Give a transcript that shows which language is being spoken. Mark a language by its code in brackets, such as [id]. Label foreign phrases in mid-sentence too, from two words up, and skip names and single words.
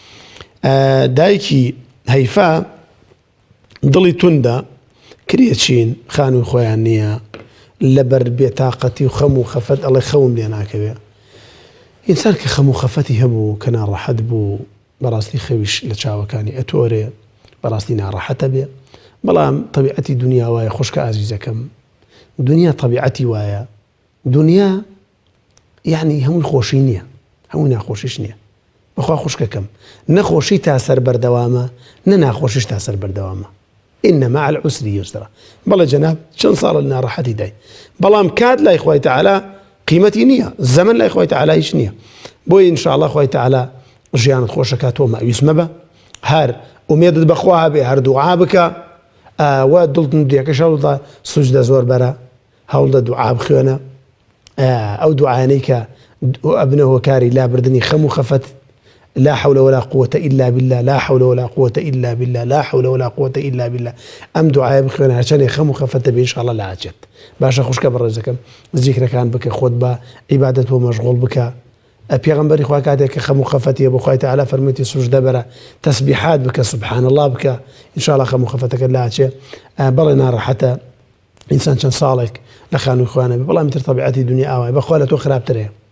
[ckb] دایکی هەیفا دڵی توندە کرێچین خانووی خۆیان نییە لەبەر بێتاقەتی و خەم و خەفەت ئەڵێ خەوم لێ ناکەوێ ئینسان کە خەم و خەفەتی هەبوو کە ناڕەحەت بوو بەڕاستی خەویش لە چاوەکانی ئەتۆرێ بەڕاستی ناڕەحەتە بێ بەڵام طبیعەتی دنیا وایە خوشکە ئازیزەکەم دنیا طبیعەتی وایە دنیا یعنی هەمووی خۆشی نییە هەمووی ناخۆشیش نییە بەخوا خوشکەکەم نەخۆشی تا سەر بەردەوامە نە ناخۆشیش تا سەر بەردەوامە [ar] إن مع العسر يسرا [ckb] بەڵێ جەناب چەند ساڵە لە ناڕەحەتی دای بەڵام کات لای خوای تعالی قیمەتی نییە زەمن لای خوای تعالی هیچ نییە بۆیە [ar] ئینشاء الله [ckb] خوای تعالی ژیانت خۆشەکات تۆ مەویس مەبە هەر ئومێدت بەخوا هەبێ هەر دوعا بکە و دڵتن دیەکەش هەوڵدا سوجدە زۆر بەرە هەوڵدە دوعا بخوێنە ئەو دوعانەی کە ئەبنەوە کاری لابردنی خەم و خەفەت [ar] لا حول ولا قوة إلا بالله لا حول ولا قوة إلا بالله لا حول ولا قوة إلا بالله أم دعاء [ckb] بخوێنە هەرچەندێ خەم و خەفەتە بێ [ar] ئینشاء الله [ckb] لا ئاچێت باشە خوشکە بەڕێزەکەم زیکرەکان بکە خۆت بە عیبادەت بۆ مەشغوڵ بکە پێغەمبەری خوا کاتێک کە خەم و خەفەتیە بۆ خوای تعالی فەرموویەتی سوجدە بەرە تەسبیحات بکە [ar] سبحان الله [ckb] بکە [ar] ئینشاء الله [ckb] خەم و خەفەتەکەت لا ئاچێ بەڵێ ناڕەحەتە ئینسان چەند ساڵێک لە خانووی خوانە بێ بەڵام تر طبیعەتی دنیا ئاوای بەخوا لە تۆ خراپترەیە